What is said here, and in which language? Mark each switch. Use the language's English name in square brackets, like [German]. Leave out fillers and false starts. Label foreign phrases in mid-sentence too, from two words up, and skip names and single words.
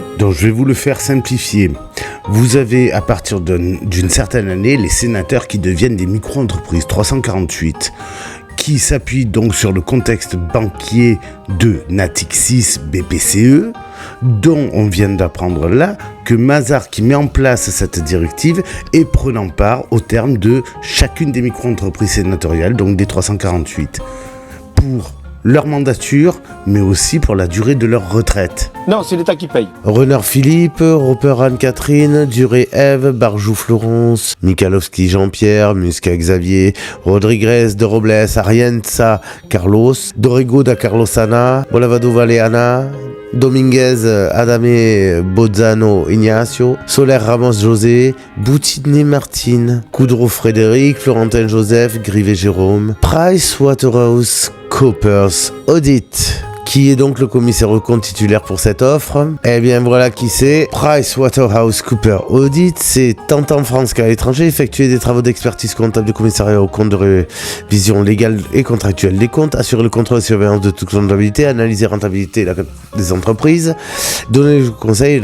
[French] Donc je vais vous le faire simplifier. Vous avez, à partir d'une certaine année, les sénateurs qui deviennent des micro-entreprises, 348, qui s'appuient donc sur le contexte banquier de Natixis BPCE, dont on vient d'apprendre là que Mazars qui met en place cette directive et prenant part au terme de chacune des micro-entreprises sénatoriales, donc des 348. Pour leur mandature, mais aussi pour la durée de leur retraite. Non, c'est l'État qui paye. Renard Philippe, Roper Anne-Catherine, Duré Ève, Barjou Florence, Michalowski Jean-Pierre, Muscat Xavier, Rodriguez de Robles, Arienza Carlos, Dorrego da Carlosana, Bolavado Valeana, Dominguez Adame Bozzano Ignacio, Soler Ramos José, Boutiné Martine, Coudreau Frédéric, Florentin Joseph, Grivet Jérôme, PricewaterhouseCoopers Audit. Qui est donc le commissaire aux comptes titulaire pour cette offre? Eh bien voilà qui c'est. PricewaterhouseCoopers Audit, c'est tant en France qu'à l'étranger effectuer des travaux d'expertise comptable de commissariat aux comptes, de révision légale et contractuelle des comptes, assurer le contrôle et surveillance de toute comptabilité, analyser la rentabilité des entreprises, donner le conseil.